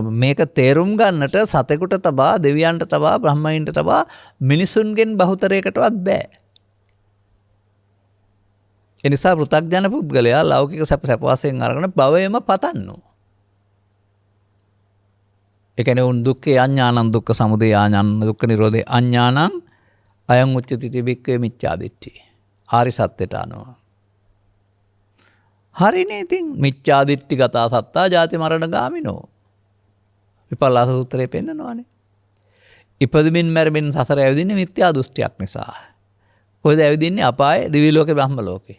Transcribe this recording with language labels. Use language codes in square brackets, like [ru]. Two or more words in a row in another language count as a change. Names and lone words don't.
[si] මේක තේරුම් ගන්නට සතෙකුට තබා දෙවියන්ට තබා බ්‍රහ්මයින්ට තබා මිනිසුන්ගෙන් බහුතරයකටවත් බෑ. ඒ නිසා පෘථග්ජන පුද්ගලයා ලෞකික සැප වශයෙන් අරගෙන භවයම පතන්නෝ. ඒ කියන්නේ [pi] උන් දුක්ඛේ අඥානං දුක්ඛ සමුදය ආඥානං දුක්ඛ නිරෝධේ අඥානං අයං උච්චති තිබික්කේ මිච්ඡාදිට්ඨි. [si] ආරි සත්‍යයට අනුව. හරිනේ ඉතින් [pi] මිච්ඡාදිට්ඨි ගතා සත්තා ජාති මරණ ගාමිනෝ. [si] විපල්ලාස සූත්‍රයේ පෙන්නනවානේ. ඉපදෙමින් මැරෙමින් සසර ඇවිදින්නේ මිත්‍යා දෘෂ්ටියක් නිසා. කොහෙද ඇවිදින්නේ? අපායේ, දිව්‍ය ලෝකේ, බ්‍රහ්ම ලෝකේ.